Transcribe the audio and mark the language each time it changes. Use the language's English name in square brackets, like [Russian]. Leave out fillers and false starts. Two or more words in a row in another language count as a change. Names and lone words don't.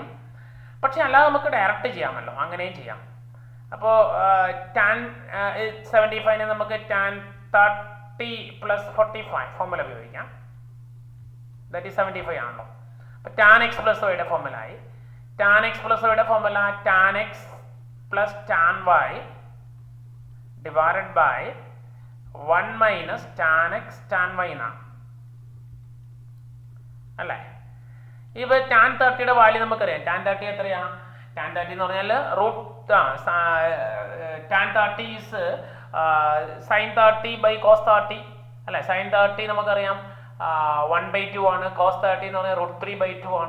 [Malayalam] പക്ഷെ അല്ലാതെ നമുക്ക് ഡയറക്റ്റ് ചെയ്യാമല്ലോ, അങ്ങനെയും ചെയ്യാം. അപ്പോൾ tan 75നെ നമുക്ക് tan 30 + 45 ഫോർമുല ഉപയോഗിക്കാം. [English] that is [Malayalam] 75 ആണല്ലോ. അപ്പോൾ tan x + y യുടെ ഫോർമുല ആയി. tan x + y യുടെ ഫോർമുല tan x + tan y [English] divided by [Malayalam] 1 - tan x tan y എന്നാണ് അല്ലേ. ഇപ്പോൾ tan 30യുടെ വാല്യൂ നമുക്കറിയാം. tan 30 എത്രയാ? tan 30 എന്ന് പറഞ്ഞാൽ tan 30 ഈസ് sin 30 / cos 30 അല്ലേ. sin 30 നമുക്കറിയാം 1/2 ആണ്. cos 30 എന്ന് പറഞ്ഞാൽ √3/2 ആണ്.